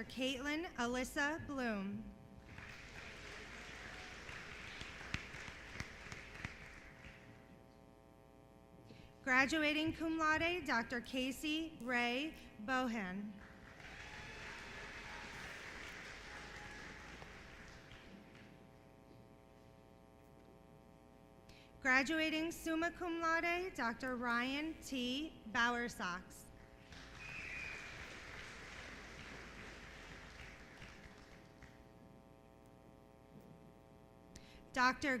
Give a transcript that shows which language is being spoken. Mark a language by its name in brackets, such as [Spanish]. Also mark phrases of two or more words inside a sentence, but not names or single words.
[English] Caitlin Alyssa Bloom. Graduating [Latin] cum laude, [English] Dr. Casey Ray Bohan. Graduating [Latin] summa cum laude, [English] Dr. Ryan T. Bowersox. Dr.